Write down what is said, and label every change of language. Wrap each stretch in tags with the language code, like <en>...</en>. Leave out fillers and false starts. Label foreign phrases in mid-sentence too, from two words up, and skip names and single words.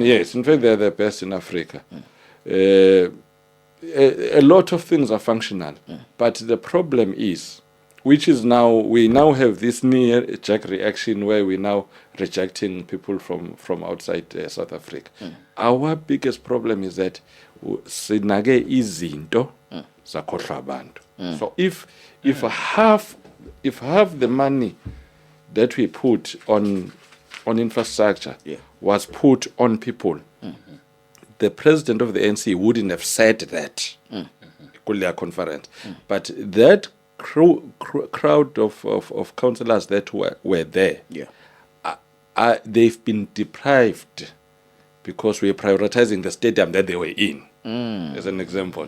<en>Yes, in fact, they're the best in Africa. A lot of things are functional, but the problem is, which is now, we now have this knee-jerk reaction where we're now rejecting people from outside South Africa. Our biggest problem is that</en> <zu>sinage izinto zakhohlwa abantu.</zu> <en>So if half the money that we put on infrastructure was put on people, the president of the ANC wouldn't have said that in their conference. But that crowd of councillors that were there, they've been deprived because we're prioritizing the stadium that they were in, as an example.</en>